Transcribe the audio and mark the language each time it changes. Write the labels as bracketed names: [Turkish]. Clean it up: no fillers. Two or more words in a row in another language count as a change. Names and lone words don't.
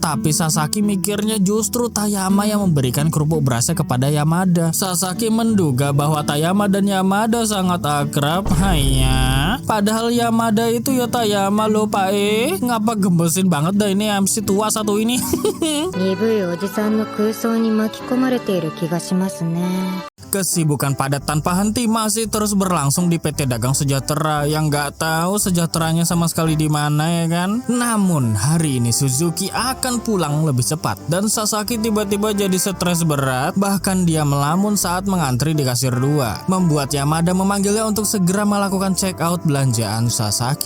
[Indonesian] Tapi Sasaki mikirnya justru Tayama yang memberikan kerupuk berasnya kepada Yamada. Sasaki menduga bahwa Tayama dan Yamada sangat akrab. Hanya, padahal Yamada itu ya Tayama loh, Pak. Ngapa gembesin banget dah ini MC tua satu ini. [Japanese] 鈍いおじさんの空想に巻き込まれている気がしますね。 [Indonesian] Kesibukan padat tanpa henti masih terus berlangsung di PT Dagang Sejahtera yang nggak tahu sejahteranya sama sekali di mana, ya kan? Namun hari ini Suzuki akan pulang lebih cepat dan Sasaki tiba-tiba jadi stres berat, bahkan dia melamun saat mengantri di kasir 2, membuat Yamada memanggilnya untuk segera melakukan [English] check out [Indonesian] belanjaan Sasaki.